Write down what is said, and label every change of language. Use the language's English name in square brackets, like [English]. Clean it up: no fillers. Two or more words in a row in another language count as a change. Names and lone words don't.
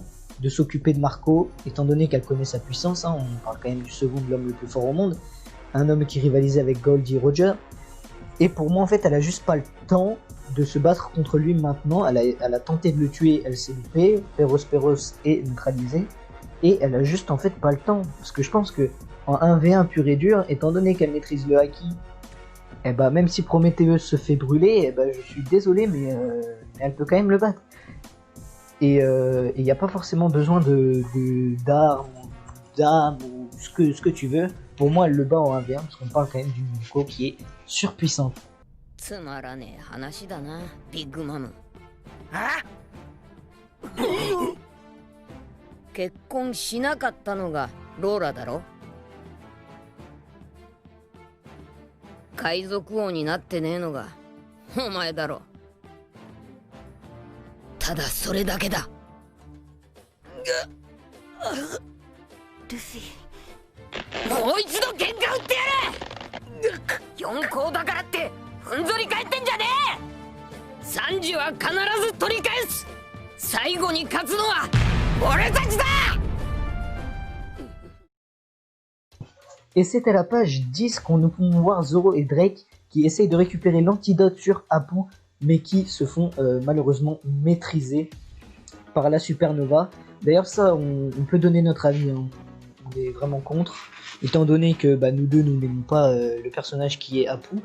[French] de s'occuper de Marco, étant donné qu'elle connaît sa puissance, hein, on parle quand même du second de l'homme le plus fort au monde, un homme qui rivalisait avec Goldie Roger, et pour moi en fait elle a juste pas le temps de se battre contre lui maintenant, elle a tenté de le tuer, elle s'est loupée, Peros est neutralisé, et elle a juste en fait pas le temps, parce que je pense que en 1v1 pur et dur, étant donné qu'elle maîtrise le haki, et bah même si Prometheus se fait brûler, et bah je suis désolé mais elle peut quand même le battre. Et il n'y a pas forcément besoin d'armes, d'âme ou ce que tu veux. Pour moi elle le bat en 1v1 parce qu'on parle quand même d'une Nico qui est surpuissante. [Japanese] つまらねえ話だな、ビッグマム。あ結婚しなかったのがローラだろ。海賊王になってねえのがお前だろ。ただそれだけだ。ルフィ、もう一度喧嘩売ってやれ。四皇だからってふんぞり返ってんじゃねえ。サンジは必ず取り返す。最後に勝つのは俺たちだ。 [French] Et c'est à la page 10 qu'on nous pouvons voir Zoro et Drake qui essayent de récupérer l'antidote sur Apu, mais qui se font malheureusement maîtriser par la supernova. D'ailleurs ça, on peut donner notre avis, hein. On est vraiment contre, étant donné que nous deux nous n'aimons pas le personnage qui est Apu.